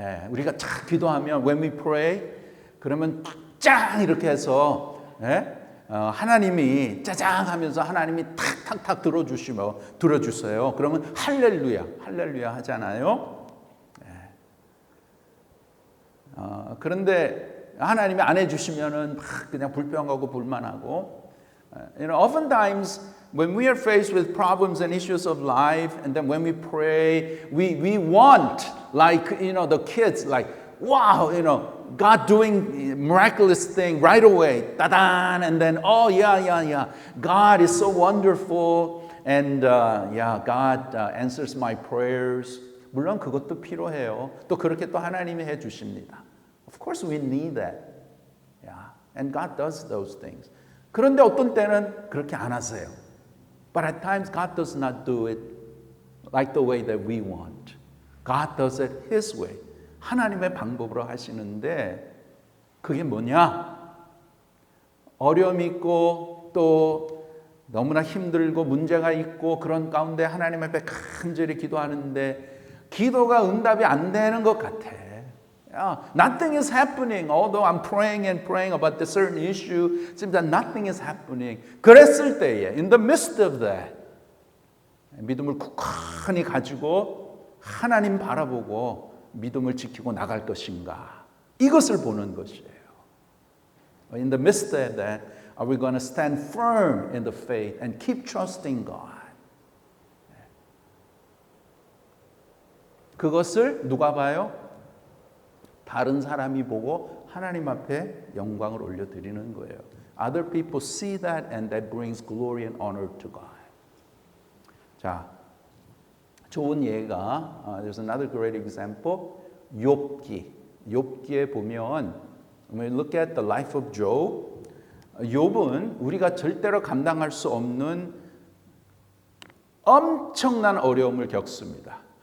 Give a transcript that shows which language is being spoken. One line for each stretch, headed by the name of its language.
Korean: 우리가 쫙 기도하면
English: when we pray
Korean: 그러면 짱 이렇게 해서 하나님이 짜장 하면서 하나님이 탁탁탁 들어주세요. 그러면 할렐루야 하잖아요. 그런데 하나님이 안 해주시면은 막 그냥 불평하고 불만하고.
English: Oftentimes when we are faced with problems and issues of life, and then when we pray, we want, like, the kids, like, wow, God doing miraculous thing right away, ta-da, and then, oh, yeah, God is so wonderful, and God answers my prayers.
Korean: 물론 그것도 필요해요. 또 그렇게 또 하나님이 해주십니다.
English: Of course we need that. And God does those things.
Korean: 그런데 어떤 때는 그렇게 안 하세요.
English: But at times God does not do it like the way that we want. God does it His way.
Korean: 하나님의 방법으로 하시는데 그게 뭐냐? 어려움이 있고 또 너무나 힘들고 문제가 있고 그런 가운데 하나님 앞에 간절히 기도하는데 기도가 응답이 안 되는 것 같아.
English: Nothing is happening. Although I'm praying and praying about the certain issue, it seems that nothing is happening.
Korean: 그랬을 때에,
English: in the midst of that,
Korean: 믿음을 굳건히 가지고 하나님 바라보고 믿음을 지키고 나갈 것인가? 이것을 보는 것이에요.
English: In the midst of that, are we going to stand firm in the faith and keep trusting God?
Korean: 그것을 누가 봐요? 다른 사람이 보고 하나님 앞에 영광을 올려드리는 거예요.
English: Other people see that and that brings glory and honor to God.
Korean: 자, 좋은 예가
English: there's another great example.
Korean: 욥기에 보면
English: when we look at the life of Job,
Korean: 욥은 우리가 절대로 감당할 수 없는 엄청난 어려움을 겪습니다.